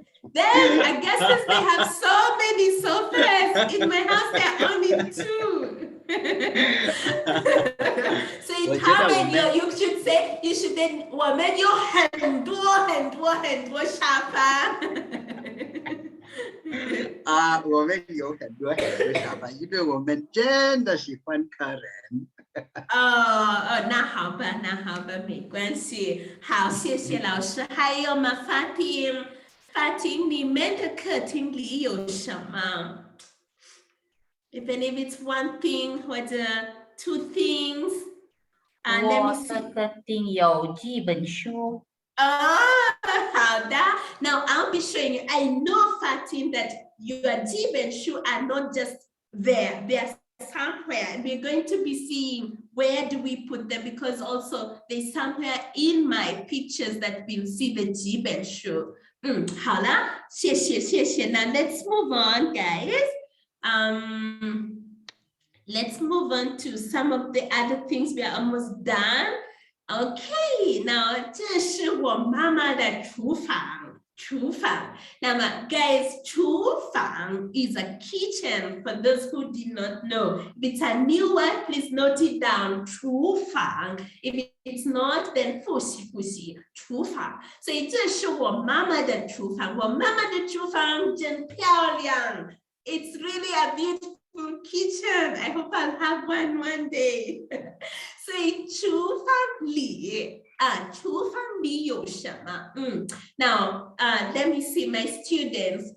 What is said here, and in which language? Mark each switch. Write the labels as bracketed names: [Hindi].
[English] Then I guess they have so many sofas. In my house, there are only 2. So in Thailand, you should say, then [Chinese] 我们有很多沙发。我们有很多沙发，因为我们真的喜欢客人。那好吧，没关系。好，谢谢老师。还有吗？法庭，你们的客厅里有什么？ [English] Even if it's one thing [Chinese] 或者 [English] two things. Let me [Chinese] 我 [English] see. [Chinese] 的客厅有几本书。好的。 [English] Now I'll be showing you. I know, Fatim, that your jib and shoe are not just there. They are somewhere, and we're going to be seeing where do we put them, because also there's somewhere in my pictures that we'll see the jib and shoe. [Chinese] 好了，谢谢。 [English] Now let's move on, guys. Let's move on to some of the other things. We are almost done. [Chinese] Okay, now 这是我妈妈的厨房。 [English] 那么 guys, 厨房 is a kitchen. For those who did not know, if it's a new word, please note it down. 厨房 If it's not, then [Chinese] 复习厨房。所以这是我妈妈的厨房。我妈妈的厨房真漂亮。 [English] It's really a beautiful kitchen. I hope I'll have one day. [Chinese] 所以厨房里有什么？ [English] Now, let me see my students.